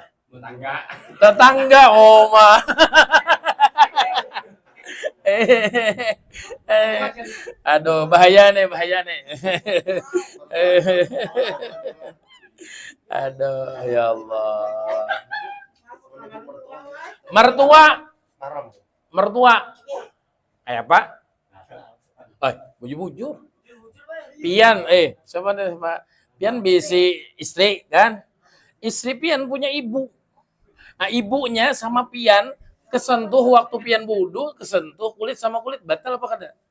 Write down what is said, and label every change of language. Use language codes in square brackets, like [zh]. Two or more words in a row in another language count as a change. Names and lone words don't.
[id] Tetangga, oma. Aduh, bahaya nih. Aduh, ya Allah. Mertua. Kayak apa? [bjn] Bujur. Pian, siapa nih, Pak? Pian bisi istri kan? Istri pian punya ibu. Nah, ibunya sama pian kesentuh waktu pian wudu, kesentuh kulit sama kulit, batal apa kada?